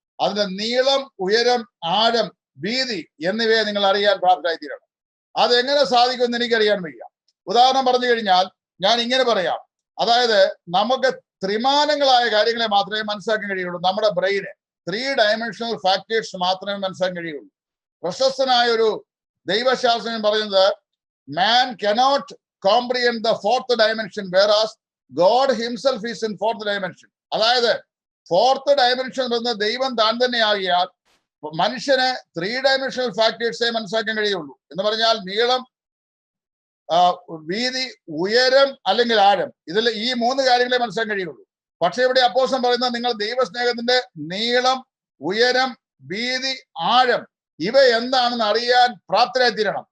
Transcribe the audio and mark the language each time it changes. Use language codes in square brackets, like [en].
[ml] അതിന്റെ നീളം, ഉയരം, ആഴം, വീതി എന്നിവയെ നിങ്ങൾ അറിയാൻ പ്രാപ്തരായിത്തീരണം. അതെങ്ങനെ സാധിക്കുമെന്ന് എനിക്കറിയാൻ വയ്യ. ഉദാഹരണം പറഞ്ഞു കഴിഞ്ഞാൽ ഞാൻ ഇങ്ങനെ പറയാം. അതായത് നമുക്ക് ത്രിമാനങ്ങളായ കാര്യങ്ങളെ മാത്രമേ മനസ്സിലാക്കാൻ കഴിയുള്ളൂ. നമ്മുടെ ബ്രെയിന് 3 ഡയമെൻഷണൽ ഫാക്ടേഴ്സ് മാത്രമേ മനസ്സിലാക്കാൻ കഴിയുള്ളൂ. പ്രശസ്തനായ ഒരു ദൈവശാസ്ത്രജ്ഞൻ പറയുന്നത്, [en] man cannot comprehend the 4th dimension whereas God himself is in 4th dimension. [ml] അതായത് 4th dimension എന്ന ദൈവം താൻ തന്നെയാകിയാൽ മനുഷ്യന് 3 ഡയമെൻഷണൽ ഫാക്ടേഴ്സേ മനസ്സിലാക്കാൻ കഴിയുള്ളൂ. എന്ന് പറഞ്ഞാൽ നീളം, വീതി, ഉയരം അല്ലെങ്കിൽ ആഴം, ഇതിൽ ഈ 3 കാര്യങ്ങളെ മനസ്സിലാക്കാൻ കഴിയുള്ളൂ. പക്ഷെ ഇവിടെ അപ്പോസ്തലൻ പറയുന്നത് നിങ്ങൾ ദൈവസ്നേഹത്തിന്റെ നീളം, ഉയരം, വീതി, ആഴം ഇവ എന്താണെന്ന് അറിയാൻ പ്രാപ്തരായിത്തീരണം.